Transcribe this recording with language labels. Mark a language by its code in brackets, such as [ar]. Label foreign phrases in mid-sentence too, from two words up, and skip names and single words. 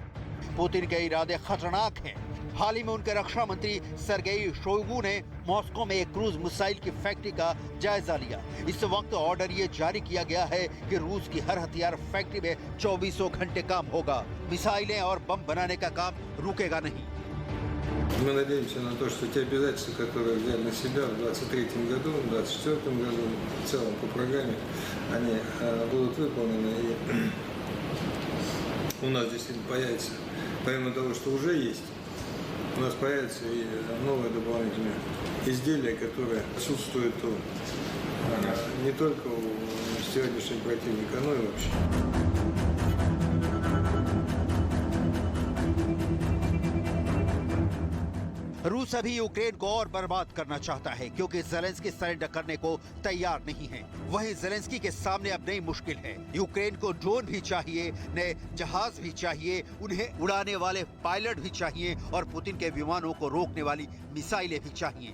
[hi] पुतिन के इरादे खतरनाक हैं। हाल ही में उनके रक्षा मंत्री सर्गेई शोइगु ने मॉस्को में एक क्रूज मिसाइल की फैक्ट्री का जायजा लिया। इस वक्त ऑर्डर ये जारी किया गया है कि रूस की हर हथियार फैक्ट्री में 24 घंटे काम होगा। मिसाइलें और बम बनाने का काम रुकेगा नहीं। [ru] Мы надеемся на то, что те обязательства, которые взяли на себя в 2023 году, в 2024 году, в целом по программе, они будут выполнены. И у нас действительно появится, помимо того, что уже есть, у нас появятся и новые дополнительные изделия, которые отсутствуют не только у сегодняшнего противника, но и вообще. [hi] रूस अभी यूक्रेन को और बर्बाद करना चाहता है क्योंकि ज़ेलेंस्की सरेंडर करने को तैयार नहीं है। वहीं ज़ेलेंस्की के सामने अब नई मुश्किल है। यूक्रेन को ड्रोन भी चाहिए, नए जहाज भी चाहिए, उन्हें उड़ाने वाले पायलट भी चाहिए और पुतिन के विमानों को रोकने वाली मिसाइलें भी चाहिए।